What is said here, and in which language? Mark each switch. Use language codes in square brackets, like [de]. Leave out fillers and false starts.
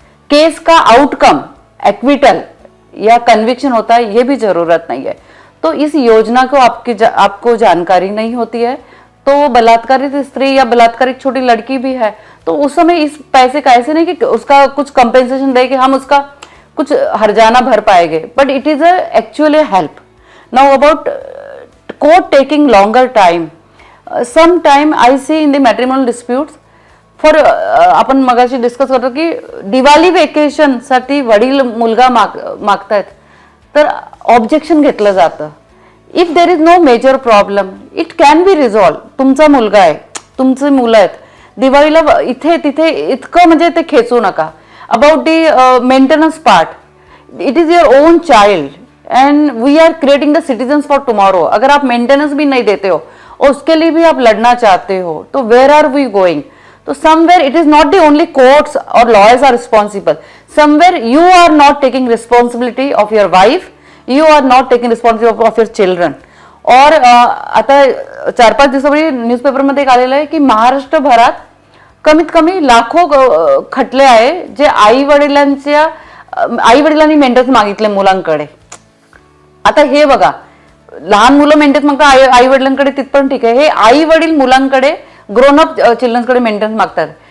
[hi] Case का outcome acquittal या conviction होता है ये भी जरूरत नहीं है. तो इस योजना को आपको जानकारी नहीं होती है तो वो बलात्कारित स्त्री या बलात्कारित छोटी लड़की भी है तो उस समय इस पैसे का ऐसे नहीं कि उसका कुछ कंपेंसेशन दे कि हम उसका कुछ हर्जाना भर पाएंगे, but it is actually help. [mr] Now about court taking longer time, some time I C in the matrimonial disputes for आपण मगाशी डिस्कस करतो की दिवाळी वेकेशन साठी वडील मुलगा मागतायत तर ऑब्जेक्शन घेतलं जातं. If there is no major problem it can be resolve. तुमचा मुलगा आहे, तुमचे मुलं आहेत, दिवाळीला इथे तिथे इतकं म्हणजे ते खेचू नका. [en] About the maintenance part, it is your own child and we are creating the citizens for tomorrow. [hi] अगर आप मेंटेनेंस भी नहीं देते हो और उसके लिए भी आप लड़ना चाहते हो तो वेयर आर वी गोइंग? [en] तो somewhere it is not the only courts or lawyers are responsible. Somewhere you are not taking responsibility of your wife, you are not taking responsibility of your children. [mr] और आता 4-5 दिवसापूर्वी न्यूजपेपरमध्ये एक आलेलं आहे की महाराष्ट्रभरात कमीत कमी लाखो खटले आहे जे आई वडिलांनी मेंटेनन्स मागितले मुलांकडे. आता हे बघा, लहान मुलं मेंटेनन्स मागतात आई वडिलांकडे तिथपर्यंत ठीक आहे, हे आई वडील मुलांकडे ग्रोन अप चिल्ड्रन्सकडे मेंटेनन्स मागतात.